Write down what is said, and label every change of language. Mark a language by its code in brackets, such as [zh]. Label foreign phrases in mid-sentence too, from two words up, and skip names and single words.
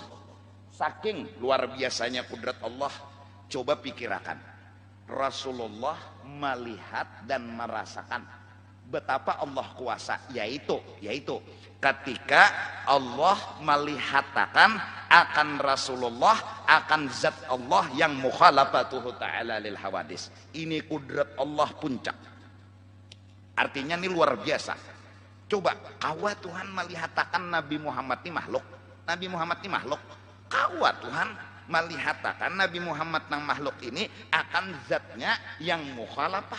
[id] Saking luar biasanya kudrat Allah, coba pikirkan. Rasulullah melihat dan merasakan betapa Allah kuasa, yaitu ketika Allah melihatkan akan Rasulullah, akan zat Allah yang [ar] mukhalafatuhu ta'ala lil hawadis. [id] Ini kudrat Allah puncak. Artinya ini luar biasa. Coba, kawa Tuhan melihatkan Nabi Muhammad ini makhluk. Nabi Muhammad ini makhluk. Kawa Tuhan melihatkan Nabi Muhammad nang makhluk ini akan zatnya yang mukhalafah.